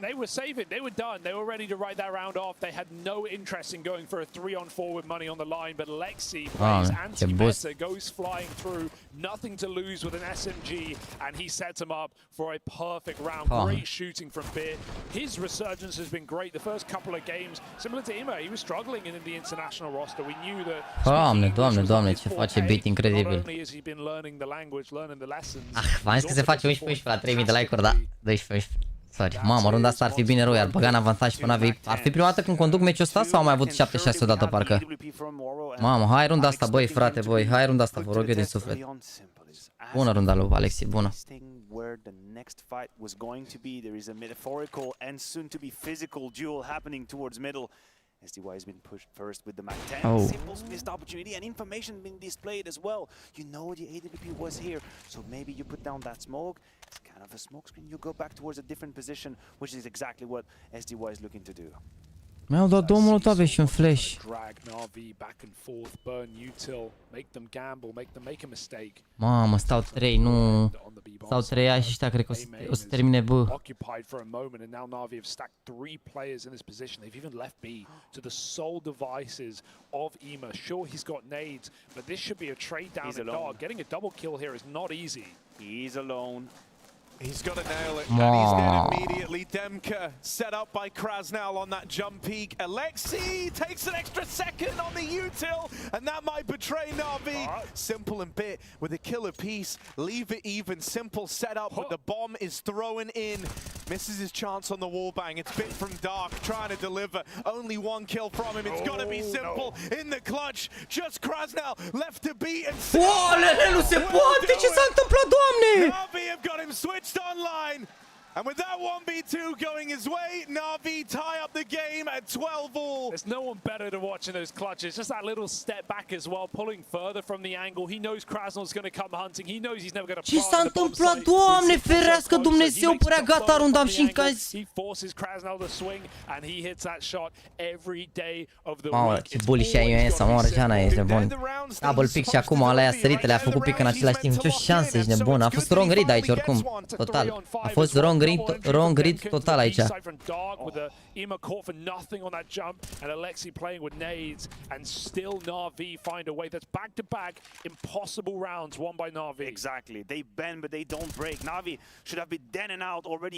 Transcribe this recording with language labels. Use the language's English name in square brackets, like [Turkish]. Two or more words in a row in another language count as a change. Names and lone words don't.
[English] They were saving, they were done, they were ready to write that round off. They had no interest in going for a 3-on-4 with money on the line, but Lexi plays anti-meta, goes flying through, nothing to lose with an SMG, and he sets him up for a perfect round. Great shooting from Beer. His resurgence has been great. The first couple of games, similar to Ima, he was struggling in the international roster. We knew that. [Romanian] Doamne, ce face beat incredibil. [English] Not only has he been learning the language, learning the lessons. [Romanian] V-am zis că se face 11 la 3000 de like-uri, da? [English] 12. Sorry. [Romanian] Mamă, runda asta ar fi bine rău, iar băga în avantaj pe NaVi. Ar fi prima dată când conduc meciul ăsta sau am mai avut 7-6 odată parcă? Mamă, hai runda asta, băi, frate, băi, hai runda asta, vă rog eu din suflet. Bună runda lui Alexi, bună. [English] Where the next fight was going to be, there is a metaphorical and soon to be physical duel happening towards middle. SDY has been pushed first with the Magenta. Simple's missed opportunity and information being displayed as well. You know the AWP was here, so maybe you put down that smoke. It's kind of a smoke screen. You go back towards a different position, which is exactly what SDY is looking to do. [Romanian] Mi-au dat două molotove și un flash. Mamă, stau 3, nu. Stau 3 A și ăștia cred că o să termine B. [English] Occupied for a moment, and now NaVi have stacked 3 players in this position. They've even left B to the sole devices of Ima. Sure, he's got nades, but this should be a trade down in dark. Getting a double kill here is not easy. He's alone. He's got to nail it, and he's dead immediately. Demka set up by Krasnal on that jump peak. Alexi takes an extra second on the util, and that might betray NaVi. Simple and Bit with a killer piece. Leave it even. Simple set up, but the bomb is thrown in. Misses his chance on the wall bang. It's Bit from Dark trying to deliver. Only one kill from him. It's got to be Simple in the clutch. Just Krasnal left to beat and [Romanian] nu se poate! Ce s-a întâmplat, Doamne? [English] NaVi have got him switched online, and with that 1v2 going his way, NaVi tie up the game at 12-all. There's no one better to watch in those clutches. Just that little step back as well, pulling further from the angle. He knows Krasnal's going to come hunting. He knows he's never going to. [Romanian] Ce s-a întâmplat, Doamne ferească Dumnezeu, părea gata runda, am și încazi. [English] He forces Krasnal to swing, and he hits that shot every day of the week. [Romanian] Mamă, ce bully și ai să moară, Jana, ești nebun. [English] Double pick [Romanian] și acum alea săritele, a făcut pick în același timp. Ce șanse, ești nebun. A fost [English] wrong read [Romanian] aici oricum, total. A fost [English] wrong read [Romanian] total aici. [English] Ima caught for nothing on that jump, and Alexi playing with nades, and still NaVi find a way. That's back-to-back impossible rounds won by NaVi. Exactly. They bend, but they don't break. NaVi should have been dead and out already.